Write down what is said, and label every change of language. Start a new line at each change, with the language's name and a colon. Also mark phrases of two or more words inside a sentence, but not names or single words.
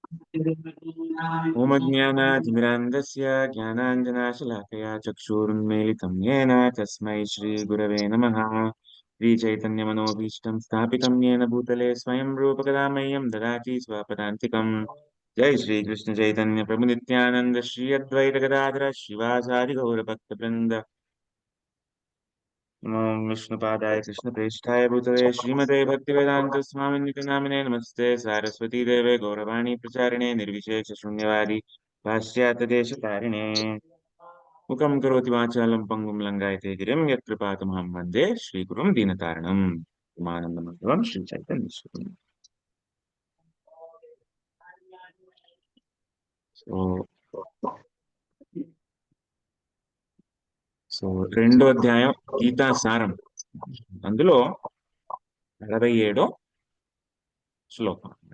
Sanskrit: ఓమజ్ఞానాతిమిరాంధస్య జ్ఞానాంజనాశలాకయా చక్షురున్మీలితం యేన తస్మై శ్రీ గురవే నమః. శ్రీచైతన్యమనోభీష్టం స్థాపితం యేన భూతలే స్వయం రూపకదా మह्यं దదాతి స్వపదాంతికం. జై శ్రీ కృష్ణ చైతన్య ప్రభు నిత్యానంద శ్రీ అద్వైత గదాధర శివాసాది గౌర భక్త బృంద. नमो विष्णुपादाय कृष्णप्रेष्ठाय भूतले श्रीमते भक्तिवेदांत स्वामिनिति नामिने नमस्ते सारस्वती देवे गौरवाणी प्रचारिणे निर्विशेष शून्यवादी पाश्चात्यदेशतारिणे मुखं करोति वाचालं पङ्गुं लङ्घयते गिरिं यत्कृपातमहं वन्दे श्रीगुरुं दीनतारिणम् उमानन्दमङ्गलं श्रीचैतन्येश्वरम्.
Telugu: సో 2వ అధ్యాయం గీతా సారం అందులో 67 శ్లోకం.